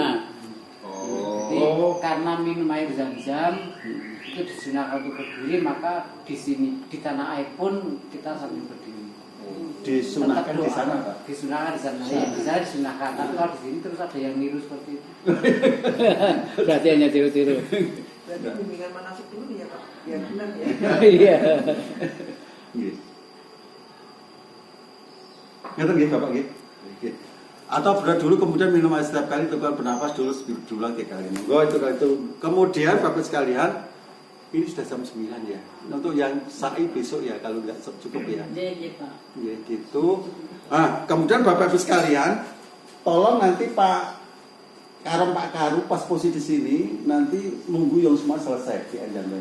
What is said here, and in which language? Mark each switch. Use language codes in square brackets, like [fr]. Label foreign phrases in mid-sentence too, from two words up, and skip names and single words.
[id] Jadi karena minum air zam-zam itu disunahkan untuk berdiri, maka di sini di tanah air pun kita sambil berdiri. Disunahkan di sana Pak. Disunahkan di sana. Ya, di sana disunahkan. Tapi kalau di sini terus ada yang niru seperti itu. Berarti hanya tiru-tiru. Berarti bimbingan manasik dulu ya Pak. Biar benar ya. Iya. Nggih. [jv] Ngeten nggih Bapak nggih. [id] Nggih. Atau berat dulu kemudian minum air setiap kali tekan bernafas dulu lagi kali ini. Itu. Kemudian Bapak sekalian, ini sudah jam 9 ya. Untuk yang sa'i besok ya kalau nggak cukup ya. Iya, Pak. Ya gitu. Nah, kemudian Bapak Ibu sekalian, tolong nanti Pak Karu pas posisi di sini nanti nunggu yang semua selesai di Anjani.